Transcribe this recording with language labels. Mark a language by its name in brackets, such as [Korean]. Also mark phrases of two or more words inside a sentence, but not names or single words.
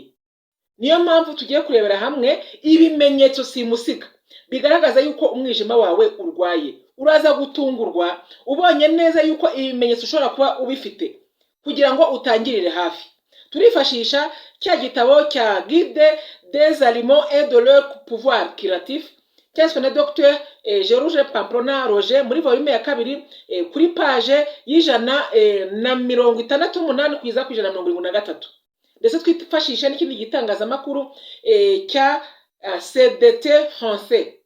[Kinyarwanda] Niyo mpamvu tugiye kurebera hamwe ibimenyetso simusiga bigaragaza yuko umwijima wawe urwaye. Uraza gutungurwa ubonye neza yuko ibimenyetso ushobora kuba ubifite kugira ngo utangirire hafi. Turifashisha cya gitabo cya Guide des aliments et de leur pouvoir curatif cyaswe na Dr. Georges Pamplona Roger muri volume ya 2 kuri page y'168 kugeza ku 173. Ndetse twifashisha n'ikindi gitangazamakuru cya CDT français.